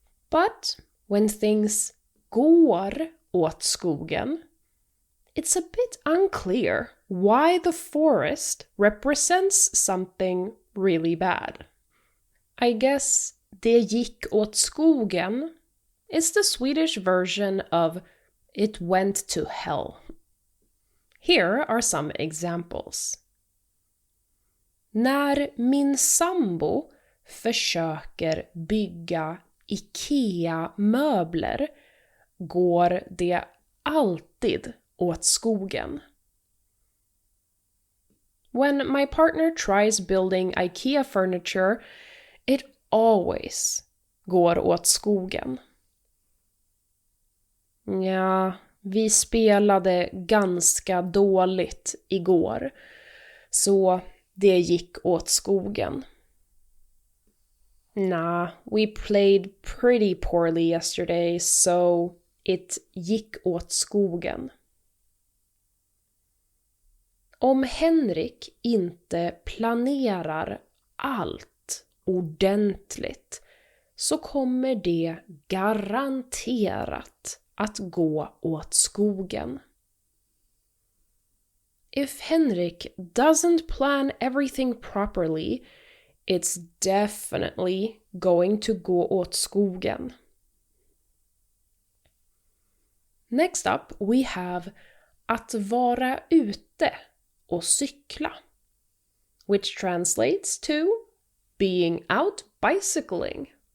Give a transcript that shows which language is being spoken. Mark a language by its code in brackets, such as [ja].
[en] But when things [sv] går åt skogen, [en] it's a bit unclear why the forest represents something really bad. I guess [sv] det gick åt skogen [en] is the Swedish version of it went to hell. Here are some examples. [sv] När min sambo försöker bygga IKEA-möbler går det alltid åt skogen. [en] When my partner tries building IKEA furniture, it always [sv] går åt skogen. Ja, vi spelade ganska dåligt igår, så det gick åt skogen. [en] Nah, we played pretty poorly yesterday, so it [sv] gick åt skogen. Om Henrik inte planerar allt ordentligt så kommer det garanterat att gå åt skogen. [en] If Henrik doesn't plan everything properly, it's definitely going to [sv] gå åt skogen. [en] Next up we have [sv] att vara ute och cykla, [en] which translates to being out bicycling.